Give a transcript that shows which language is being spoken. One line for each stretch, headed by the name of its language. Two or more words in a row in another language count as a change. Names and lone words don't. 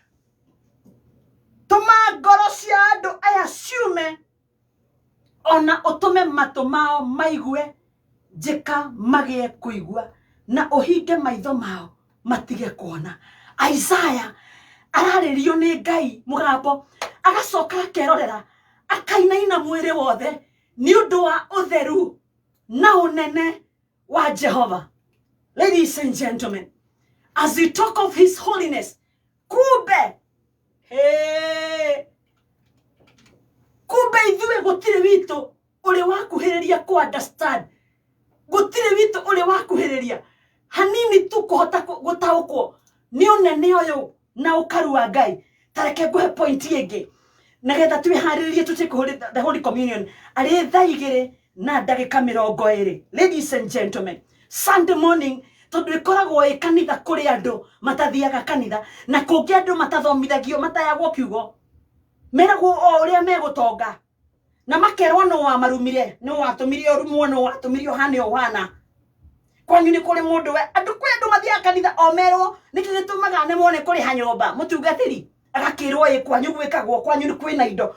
Kikuyu: Tuma ngoro cia andũ aya ciume, ona utume matũ mao maigue njĩka magĩe kũigua, na ũhinge maitho mao matige kuona. Isaiah ararĩrio nĩ Ngai mugambo, agacoka akerorera, akainaina mwĩrĩ wothe nĩ ũndũ wa ũtheru na ũnene wa Jehova.
English: Ladies and gentlemen, as we talk of his holiness,
Kikuyu: kumbe ithuĩ gũtirĩ witũ ũrĩ wakuhĩrĩria ku understand. Gũtirĩ witũ ũrĩ wakuhĩrĩria hanini tu kuhota gũtaũkwo nĩ ũnene ũyũ na ũkaru wa Ngai. Tareke nguhe point ĩngĩ nagetha twĩharĩrĩrie tũtĩkũhũrĩ
English: the Holy Communion
Kikuyu: arĩ thaa 2 na ndagĩka 20.
English: Ladies and gentlemen, Sunday morning
Kikuyu: tondu ikoragwo ĩ kanitha kũrĩ andũ matathiaga kanitha, na kũngĩ andũ matathomithagio matayagwo kiugo, meragwo o ũrĩa megũtonga, na makerwo no wamarumire, no watũmire ũrumwo, no watũmire ũhane ũhana. Kwanyu nĩ kũrĩ mũndũ we andũ kwĩ andũ mathiaga kanitha o merwo nĩkĩ gĩtũmaga nemone kũrĩha nyũmba mũtungatĩri, agakĩrwo ĩ kwanyu gwĩkagwo, kwanyu nĩ kwĩna indo.